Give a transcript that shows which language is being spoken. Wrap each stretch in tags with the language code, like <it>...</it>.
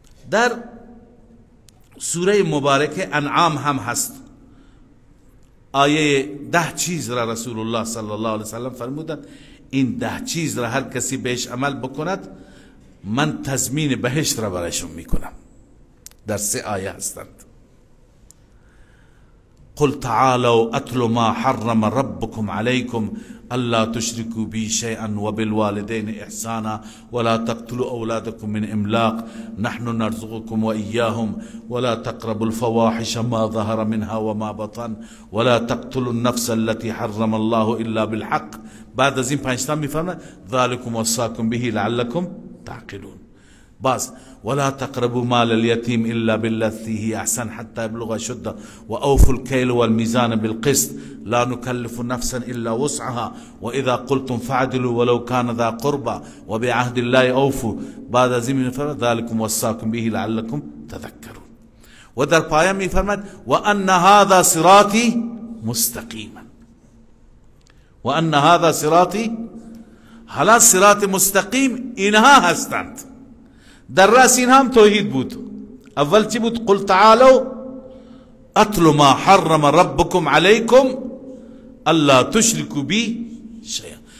<fa>در سوره مبارکه انعام هم هست. آیه 10 چیز را رسول الله صلی الله علیه وسلم فرمودند این 10 چیز را هر کسی بهش عمل بکند من تضمین بهشت را برایشون میکنم. در 3 آیه هستند.</fa> <ar>قل تعالوا اتل ما حرم ربكم عليكم الا تشركوا بي شيئا وبالوالدين احسانا ولا تقتلوا اولادكم من املاق نحن نرزقكم واياهم ولا تقربوا الفواحش ما ظهر منها وما بطن ولا تقتلوا النفس التي حرم الله الا بالحق.</ar> <fa>بعد از این پنج تا میفرماید</fa> <ar>ذلكم وصاكم به لعلكم تعقلون. باز ولا تقربوا مال اليتيم الا بالتي هي احسن حتى يبلغ اشده واوفوا الكيل والميزان بالقسط لا نكلف نفسا الا وسعها واذا قلتم فاعدلوا ولو كان ذا قربى وبعهد الله اوفوا.</ar> <fa>بعد از این میفرماید</fa> <ar>ذلكم وصاكم به لعلكم تذكرون.</ar> <fa>و در پایان میفرماید</fa> <ar>وان هذا صراطي مستقیما وان هذا صراطي.</ar> <fa>حالا صراط مستقیم اینها هستند. در رأس این هم توحید بود. اول چی بود؟</fa> <ar>قل تعالوا اتل ما حرم ربكم عليكم الا تشركوا بی شیئا.</ar>